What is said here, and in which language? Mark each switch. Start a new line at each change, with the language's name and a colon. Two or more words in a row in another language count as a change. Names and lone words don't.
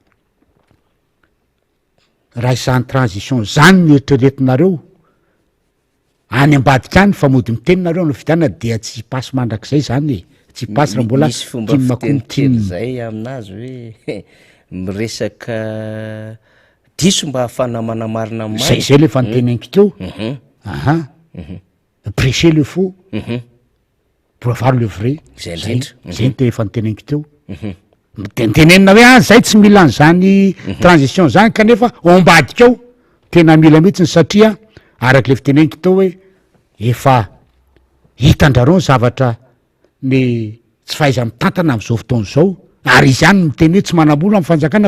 Malagasy: raha isan'ny transition zany ny eritreretinareo any ambadika any fa mody miteninareo no fidianana dia tsy pasy mandrak'izay zany tsy pasy raha mbola misy fomba fiteniteny zay aminazy hoe miresaka diso mba hahafana manamarina zay zay le fa niteneniko teo
French: prêcher le faux pour avoir le vrai
Malagasy: zay ndrindra zay ny efa niteneniko teo tenenina hoe zay tsy mila an'zany transition zany kanefa ombadika ao tena mila mihitsiny satria araky le fiteneniko teo hoe efa hitandrareo ny zavatra ny tsy fahaiza mitantana am'izao fotoana zao ary izy any miteny hoe tsy manam-bola amy fanjakana